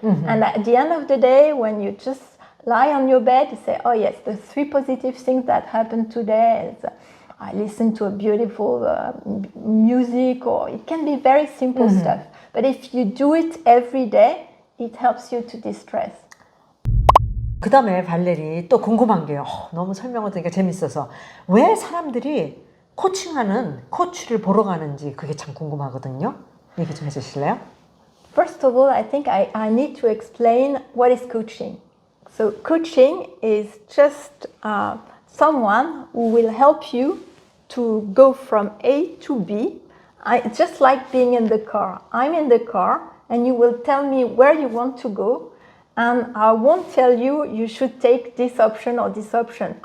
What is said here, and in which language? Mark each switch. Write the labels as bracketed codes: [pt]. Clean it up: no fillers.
[en] And at the end of the day, when you just lie on your bed, you say, oh yes, the 3 positive things that happened today is I listened to a beautiful music, or it can be very simple stuff. But if you do it every day, it helps you to de-stress. [ko] 그 다음에 발레리 또 궁금한 게요. 너무 설명을 드리니까 재밌어서 왜 사람들이 코칭하는 코치를 보러 가는지 그게 참 궁금하거든요. 얘기 좀 해주실래요? [en] First of all, I think I need to explain what is coaching. So coaching is just someone who will help you to go from A to B. It's just like being in the car. I'm in the car and you will tell me where you want to go, and I won't tell you you should take this option or this option.